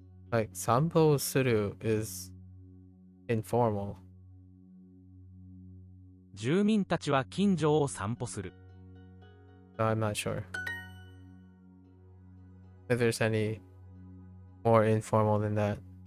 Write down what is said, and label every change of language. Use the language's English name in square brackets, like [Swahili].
[English] Like 散歩する is informal. [Japanese] 住民たちは近所を散歩する。 [English] I'm not sure if there's any more informal than that.